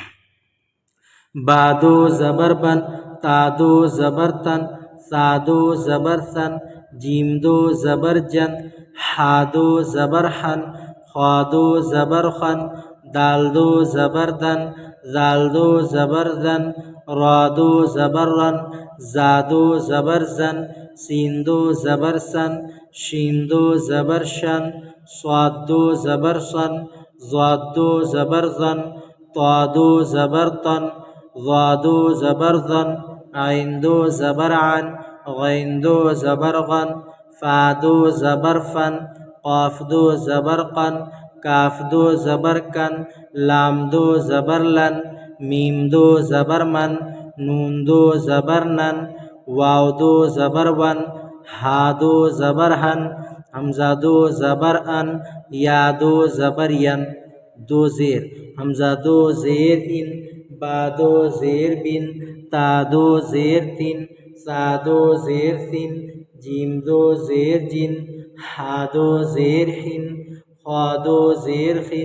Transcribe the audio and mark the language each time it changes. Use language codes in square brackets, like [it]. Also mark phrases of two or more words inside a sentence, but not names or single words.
[ur] با دو زبر بن، تا دو زبر تن، سا دو زبر سن، جیم دو زبر جن، ہا دو زبر ہن، خا دو زبر خن، دال دو زبر دن، زال دو زبر زن، را دو زبر رن، زا دو زبر زن، سین دو زبر سن، شین دو زبر شن، صاد دو زبر سن، ضاد دو زبر زن، طا دو زبر طن، ظا دو زبر ظن، عین دو زبر عن، غین دو زبر غن، فا دو زبر فن، قاف دو زبر قن، کاف دو زبر کن، لام دو زبر لن، میم دو زبر من، نون دو زبر نن، واو دو زبر ون، ہا دو زبر ہن، حمزہ دو زبر ان، یا دو زبر ین۔ دو زیر، حمزہ دو زیر ان، با دو زیر بن، تا دو زیر تن، سا دو زیر سن، جیم دو زیر جن، ہا دو زیر ہن، خا دو زیر خن،